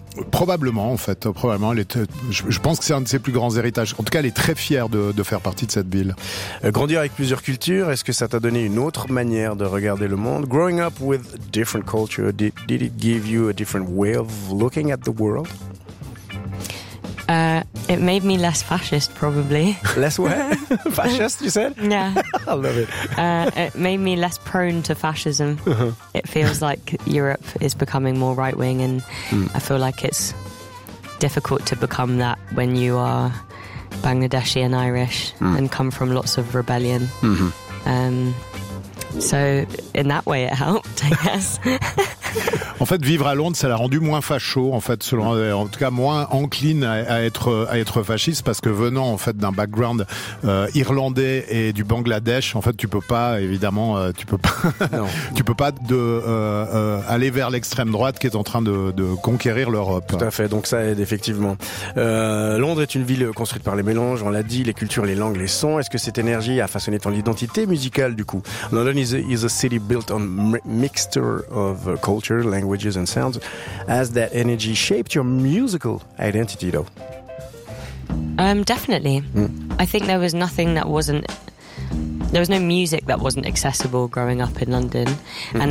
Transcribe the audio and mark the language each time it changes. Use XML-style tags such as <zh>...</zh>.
<fr>Probablement, je pense que c'est un de ses plus grands héritages. En tout cas, elle est très fière de faire partie de cette ville. Grandir avec plusieurs cultures, est-ce que ça t'a donné une autre manière de regarder le monde?</fr> <en>Growing up with different cultures, did it give you a different way of looking at the world? It made me less fascist, probably. Less what? Fascist, you said? Yeah. I love it. It made me less prone to fascism. It feels like Europe is becoming more right-wing, and I feel like it's difficult to become that when you are Bangladeshi and Irish and come from lots of rebellion. Mm-hmm. So, in that way, it helped, I guess.</en> <fr>En fait, vivre à Londres, ça l'a rendu moins facho, en fait, selon, en tout cas moins encline à être fasciste, parce que venant en fait d'un background irlandais et du Bangladesh, en fait, tu peux pas, évidemment, aller vers l'extrême droite qui est en train de conquérir l'Europe. Tout à fait. Donc ça aide effectivement. Londres est une ville construite par les mélanges. On l'a dit, les cultures, les langues, les sons. Est-ce que cette énergie a façonné ton identité musicale du coup?</fr> <en>London is a city built on mixture of culture, language. Languages and sounds. Has that energy shaped your musical identity, though? Definitely. I think there was nothing that wasn't... There was no music that wasn't accessible growing up in London. Mm-hmm.</en>